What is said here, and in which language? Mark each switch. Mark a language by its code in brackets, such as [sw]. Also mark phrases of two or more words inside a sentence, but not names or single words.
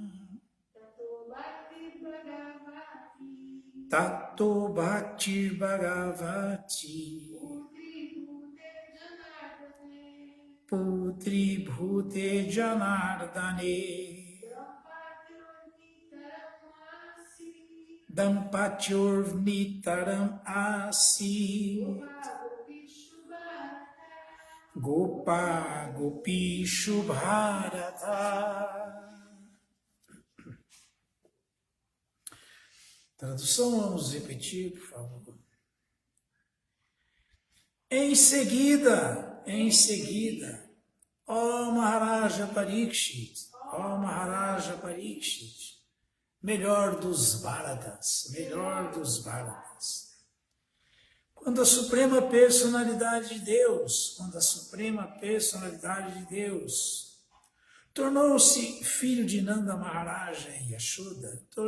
[sa] ततो भक्ति भगवति पुत्री भूते जनार्दने दम्पत्योर् नितरम् असि गोप गोपी शुभरत. [pt] Tradução, vamos repetir, por favor. Em seguida, ó Maharaja Parikshit, melhor dos Bharatas, quando a Suprema Personalidade de Deus, tornou-se filho de Nanda Maharaja e Yashoda,